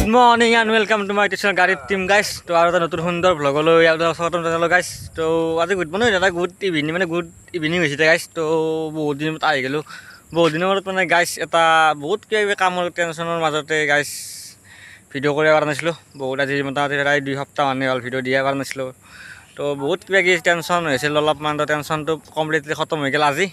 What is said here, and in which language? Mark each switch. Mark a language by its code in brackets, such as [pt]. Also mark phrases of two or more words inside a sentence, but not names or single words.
[en] morning and welcome to my tuition গাড়ির team guys। [as] তো আৰু এটা নতুন সুন্দৰ ভ্লগলৈ স্বাগতম জনালোঁ গাইছ। তো আজি [en] good morning, [as] এটা [en] good evening [as] মানে [en] good evening [as] হৈছে গাইছ। তো বহুত দিনৰ মূৰত আহি গ'লোঁ। বহুত দিনৰ মূৰত মানে গাইছ এটা বহুত কিবা কিবি কামৰ টেনশ্যনৰ মাজতে গাইছ ভিডিঅ' কৰিব পৰা নাছিলোঁ। বহুত আজি মোটামুটি প্ৰায় 2 সপ্তাহ মানে হ'ল ভিডিঅ' দিয়া পৰা নাছিলোঁ। তো বহুত কিবা কিবি টেনশ্যন হৈছিল অলপমান, তো টেনশ্যনটো কমপ্লিটলি খতম হৈ গ'ল আজি।